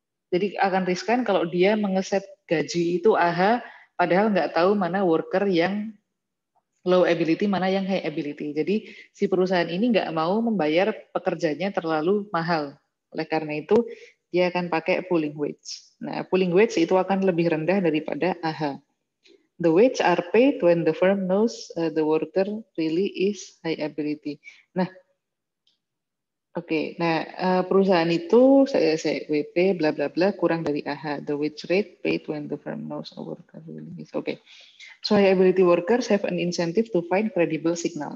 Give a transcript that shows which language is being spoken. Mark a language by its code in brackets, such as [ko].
[id] Jadi akan riskan kalau dia mengeset gaji itu AH, padahal nggak tahu mana worker yang low ability, mana yang high ability. Jadi si perusahaan ini nggak mau membayar pekerjanya terlalu mahal. Oleh karena itu, dia akan pakai pooling wage. Nah, pooling wage itu akan lebih rendah daripada AH. [en] The wage are paid when the firm knows the worker really is high ability. Nah, oke. [id] Nah, perusahaan itu saya WP bla bla bla kurang dari AH. [en] The wage rate paid when the firm knows a worker really is. Oke. So high ability workers have an incentive to find credible signal.